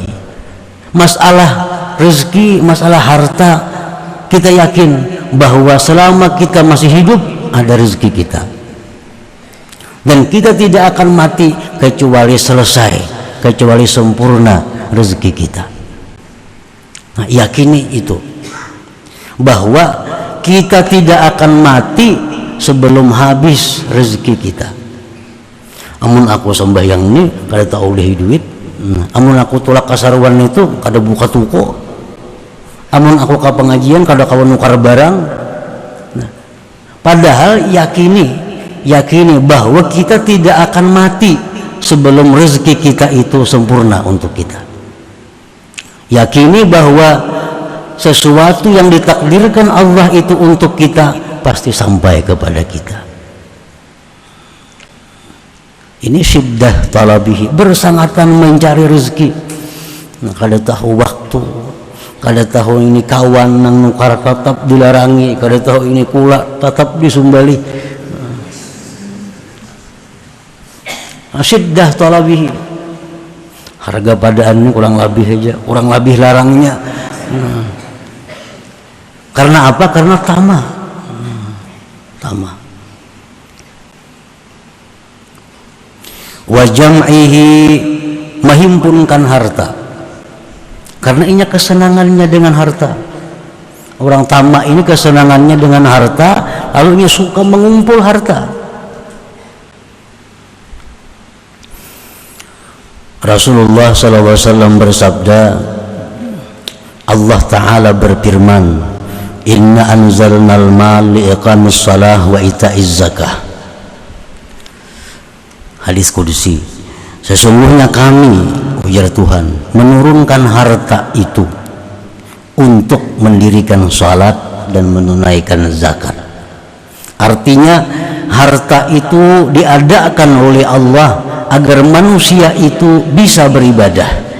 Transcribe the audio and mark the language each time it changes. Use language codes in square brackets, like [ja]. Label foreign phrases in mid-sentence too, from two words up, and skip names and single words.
[id] Masalah rezeki, masalah harta, kita yakin bahwa selama kita masih hidup ada rezeki kita. Dan kita tidak akan mati kecuali selesai, kecuali sempurna rezeki kita. Nah, yakini itu, bahwa kita tidak akan mati sebelum habis rezeki kita. [bjn] Amun aku sembahyang ini kada tahu oleh duit, amun aku tolak kasaruan itu kada buka toko, amun aku ke pengajian kada kawan nukar barang. [id] Nah, padahal yakini bahwa kita tidak akan mati sebelum rezeki kita itu sempurna untuk kita. Yakini bahwa sesuatu yang ditakdirkan Allah itu untuk kita pasti sampai kepada kita. Ini [ar] syiddah talabihi, [id] bersangatan mencari rezeki. [bjn] Nah, kada tahu waktu, kada tahu ini kawan nang nukar tetap dilarangi, kada tahu ini kula tetap disumbali. [id] Nah, [ar] syiddah talabihi, [id] harga padaan ini kurang lebih larangnya. Karena apa? Karena tamak. tamak. [ar] Wa jam'ihi, [id] menghimpunkan harta, karena ini kesenangannya dengan harta. Orang tamak ini kesenangannya dengan harta, lalu dia suka mengumpul harta. Rasulullah SAW bersabda, Allah Ta'ala berfirman, [ar] Inna anzalnal mal liiqamis salah wa ita'iz zakah. [id] Hadis Qudsi, sesungguhnya kami, ujar Tuhan, menurunkan harta itu untuk mendirikan salat dan menunaikan zakat. Artinya harta itu diadakan oleh Allah agar manusia itu bisa beribadah.